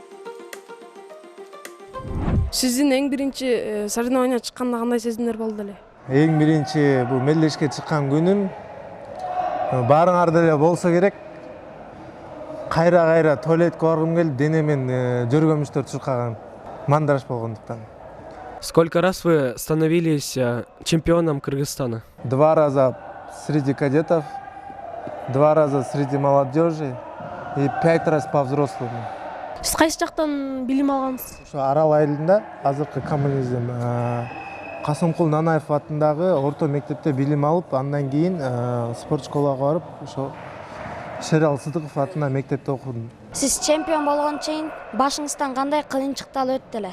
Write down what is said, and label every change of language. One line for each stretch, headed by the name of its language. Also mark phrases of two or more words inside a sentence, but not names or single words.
Kyrgyz: Сиздин эң биринчи соревнованияга чыкканда кандай сезимдер болду эле? эң биринчи бул мелдешке чыккан күнүм баарыңар деле болсо керек. Кайра туалетке баргым келип, денемен жөргөмүчтөр чуркаган. Мандраж болгондуктан.
Russian: Сколько раз вы становились чемпионом Кыргызстана? 2 раза среди кадетов, 2 раза среди молодежи и 5 раз по взрослым.
Kyrgyz: Сиз кайсы жактан билим алгансыз? Ошо Арал айылында азыркы коммунизм Касымкул Нанаев атындагы орто мектепте билим алып, андан кийин спорт школага барып, ошо Шерал Сыдыков атында мектепте окудум. Сиз чемпион болгон чейин башыңыздан кандай кыйынчылыктар өттү эле?